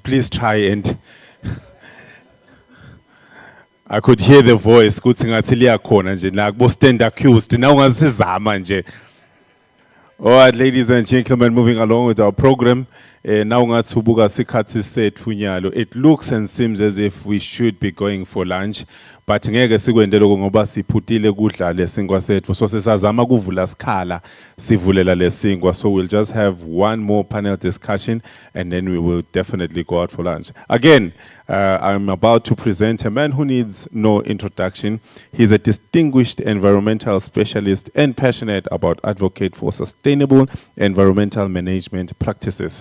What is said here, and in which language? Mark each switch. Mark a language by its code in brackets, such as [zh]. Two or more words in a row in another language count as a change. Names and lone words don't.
[en] Please try and... I could hear the voice. Stand accused. All right, ladies and gentlemen, moving along with our program. It looks and seems as if we should be going for lunch, but [ss] ngeke sikwende lokho ngoba siphutile kudla lesinkwa sethu, [en] so [ss] sisazama kuvula sikhala sivulela lesinkwa. [en] So we'll just have one more panel discussion and then we will definitely go out for lunch. Again, I'm about to present a man who needs no introduction. He's a distinguished environmental specialist and passionate about advocate for sustainable environmental management practices.